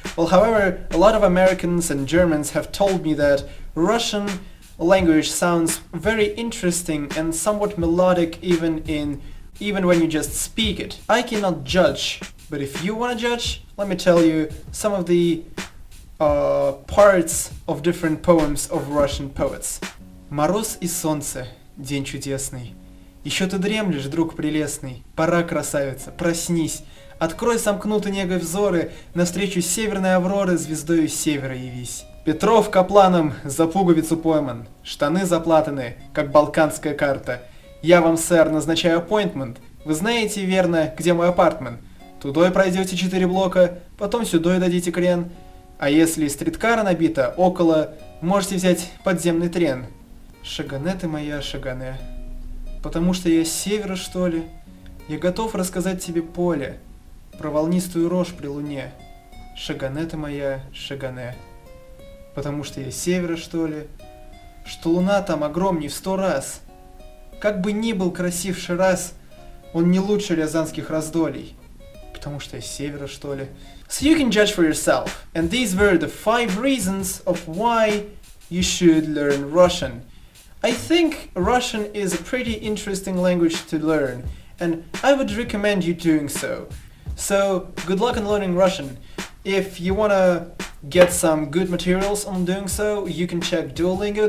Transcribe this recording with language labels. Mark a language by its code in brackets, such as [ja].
[en] Well, however, a lot of Americans and Germans have told me that Russian language sounds very interesting and somewhat melodic even when you just speak it. I cannot judge, but if you want to judge, let me tell you some of the parts of different poems of Russian poets. [ru] Мороз и солнце, день чудесный. Еще ты дремлешь, друг прелестный. Пора, красавица, проснись. Открой сомкнуты негой взоры, навстречу северной авроры звездою севера явись. Петров капланом за пуговицу пойман, штаны заплатаны, как балканская карта. Я вам, сэр, назначаю аппоинтмент. Вы знаете, верно, где мой апартмент? Тудой пройдете 4 блока, потом сюдой дадите крен. А если стриткара набита около, можете взять подземный трен. Шагане ты моя, Шагане. Потому что я с севера, что ли? Я готов рассказать тебе поле про волнистую рожь при луне. Шагане ты моя, Шагане. Потому что я с севера, что ли? Что луна там огромней в 100 раз. Как бы ни был красив Шираз, он не лучше рязанских раздолей. Потому что я с севера, что ли? [en] So you can judge for yourself. And these were the 5 reasons of why you should learn Russian. I think Russian is a pretty interesting language to learn, and I would recommend you doing so. So, good luck in learning Russian. If you wanna get some good materials on doing so, you can check Duolingo.